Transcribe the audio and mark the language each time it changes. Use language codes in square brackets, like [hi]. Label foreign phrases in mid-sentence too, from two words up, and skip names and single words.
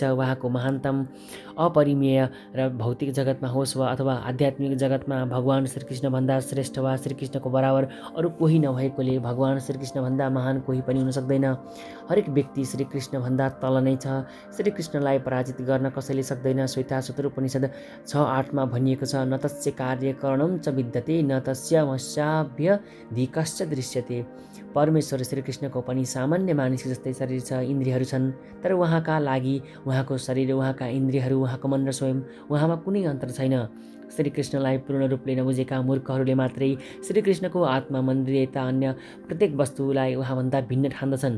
[ne] उहाँको महानतम अपरिमेय र भौतिक जगतमा होस् वा अथवा आध्यात्मिक जगतमा भगवान श्रीकृष्णभन्दा श्रेष्ठ वा श्रीकृष्णको बराबर अरू कोही नभएकोले भगवान श्रीकृष्णभन्दा महान कोही पनि हुन सक्दैन। हरेक व्यक्ति श्रीकृष्णभन्दा तल नै छ। श्रीकृष्णलाई पराजित गर्न कसैले सक्दैन। श्वेताश्वतर उपनिषद 6:8 भनिएको छ, [sa] न तस्य कार्यकरणं च विद्यते न तस्य वश्याभ्यधिकश्च दृश्यते। [ne] परमेश्वर श्रीकृष्णको पनि सामान्य मानिसको जस्तै शरीर छ, इन्द्रियहरू छन्, तर उहाँका लागि उहाँको शरीर, उहाँका इन्द्रियहरू, उहाँको मन र स्वयं उहाँमा कुनै अन्तर छैन। श्रीकृष्णलाई पूर्ण रूपले नबुझेका मूर्खहरूले मात्रै श्रीकृष्णको आत्मा, मन्दिरता, अन्य प्रत्येक वस्तुलाई उहाँभन्दा भिन्न ठान्दछन्।